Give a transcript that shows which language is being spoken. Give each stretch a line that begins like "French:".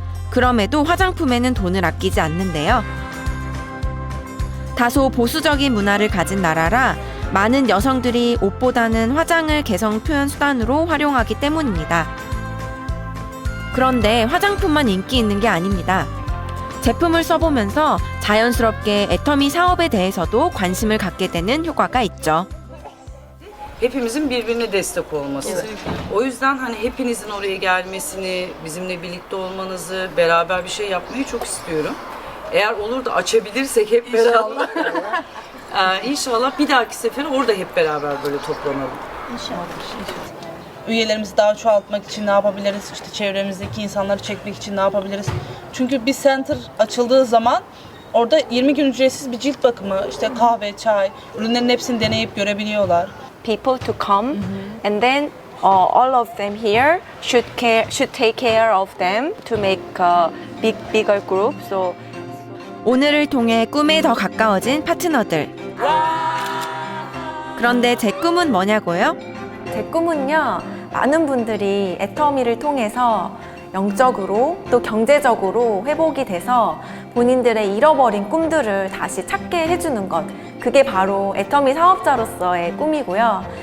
Korean: 그럼에도 화장품에는 돈을 아끼지 않는데요. 다소 보수적인 문화를 가진 나라라 많은 여성들이 옷보다는 화장을 개성 표현 수단으로 활용하기 때문입니다. 그런데 화장품만 인기 있는 게 아닙니다. 제품을 써보면서 자연스럽게 애터미 사업에 대해서도 관심을 갖게 되는 효과가 있죠.
Turkish: Hepimizin birbirine destek olması. O yüzden hani hepinizin oraya gelmesini, bizimle birlikte olmanızı, beraber bir şey yapmayı çok istiyorum. Eğer olur da açabilirsek hep beraber. İnşallah bir dahaki sefere orada hep beraber böyle toplanalım. Üyelerimizi daha çoğaltmak için ne yapabiliriz? İşte çevremizdeki insanları çekmek için ne yapabiliriz? Çünkü bir center açıldığı zaman Orada 20 gün ücretsiz bir cilt bakımı, işte kahve, çay, ürünlerin hepsini deneyip görebiliyorlar.
English: People to come and then all of them here should take care of them to make a bigger group. So
Korean: 오늘을 통해 꿈에 더 가까워진 파트너들. 그런데 제 꿈은 뭐냐고요? 제 꿈은요, 많은 분들이 애터미를 통해서 영적으로 또 경제적으로 회복이 돼서 본인들의 잃어버린 꿈들을 다시 찾게 해주는 것, 그게 바로 애터미 사업자로서의 꿈이고요.